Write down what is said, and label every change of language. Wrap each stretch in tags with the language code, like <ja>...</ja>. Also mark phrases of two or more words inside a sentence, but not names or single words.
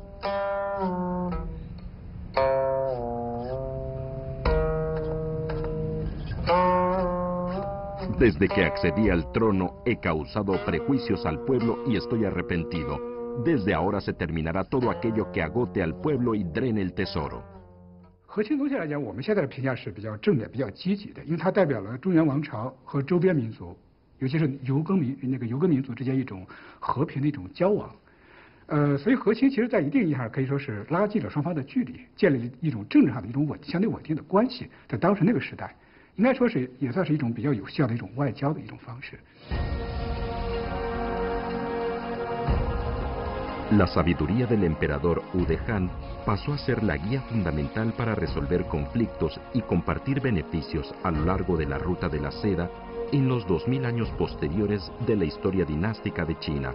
<es>Desde que accedí al trono he causado prejuicios al pueblo y estoy arrepentido. Desde ahora se terminará todo aquello que agote al pueblo y drene el tesoro.</es> <zh>和亲总体来讲，我们现在的评价是比较正面、比较积极的，因为它代表了中原王朝和周边民族，尤其是游耕民族之间一种和平的一种交往。所以和亲其实在一定意义上可以说是拉近了双方的距离，建立了一种政治上的一种相对稳定的关系。在当时那个时代，应该说是也算是一种比较有效的一种外交的一种方式。</zh> <es>La sabiduría del emperador Wu de Han pasó a ser la guía fundamental para resolver conflictos y compartir beneficios a lo largo de la ruta de la seda en los 2000 años posteriores de la historia dinástica de China.</es>